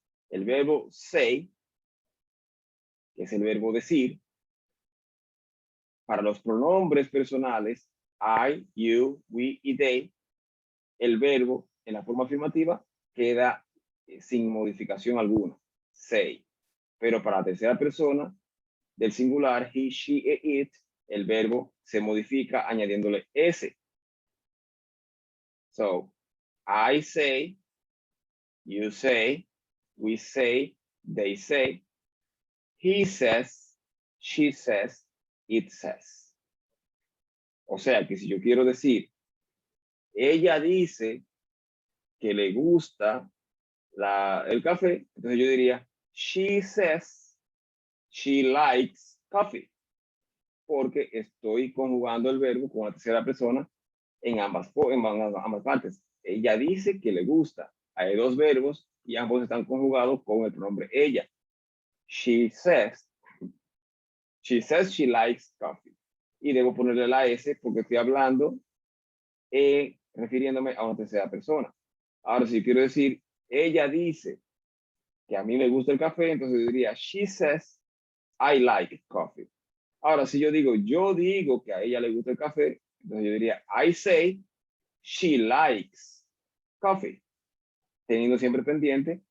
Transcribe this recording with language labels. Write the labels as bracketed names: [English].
[Spanish] El verbo say, que es el verbo decir, para los pronombres personales, I, you, we y they, el verbo en la forma afirmativa queda sin modificación alguna, say. Pero para la tercera persona del singular, he, she e it, el verbo se modifica añadiéndole S. [English] So, I say, you say, we say, they say, he says, she says, it says. [Spanish] O sea que si yo quiero decir, ella dice que le gusta el café, entonces yo diría, [English] she says she likes coffee. [Spanish] Porque estoy conjugando el verbo con la tercera persona en ambas partes. Ella dice que le gusta. Hay dos verbos y ambos están conjugados con el pronombre ella. [English] She says she likes coffee. [Spanish] Y debo ponerle la S porque estoy hablando refiriéndome a una tercera persona. Ahora, si quiero decir, ella dice que a mí me gusta el café, entonces yo diría, [English] she says I like coffee. [Spanish] Ahora, si yo digo que a ella le gusta el café, entonces yo diría, [English] I say she likes coffee. [Spanish] Teniendo siempre pendiente